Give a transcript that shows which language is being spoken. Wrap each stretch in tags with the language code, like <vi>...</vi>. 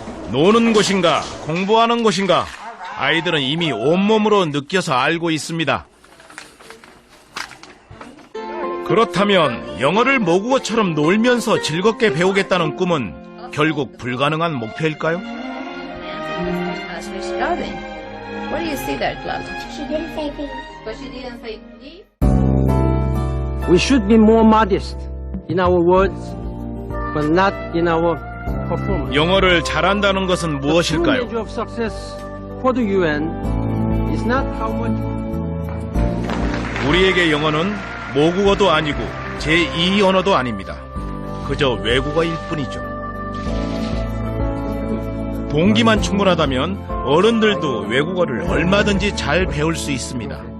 <ko>노는 곳인가 공부하는 곳인가 아이들은 이미 온몸으로 느껴서 알고 있습니다. 그렇다면 영어를 모국어처럼 놀면서 즐겁게 배우겠다는 꿈은 결국 불가능한 목표일까요?</ko> <en>What do you see there, Glove? She didn't say please. But she didn't say please. We should be more modest in our words, but not in our performance.</en> <ko>영어를 잘한다는 것은 무엇일까요?</ko> <en>The true measure of success for the UN is not how much.</en> <ko>우리에게 영어는 모국어도 아니고 제2 언어도 아닙니다. 그저 외국어일 뿐이죠. 동기만 충분하다면 어른들도 외국어를 얼마든지 잘 배울 수 있습니다.</ko>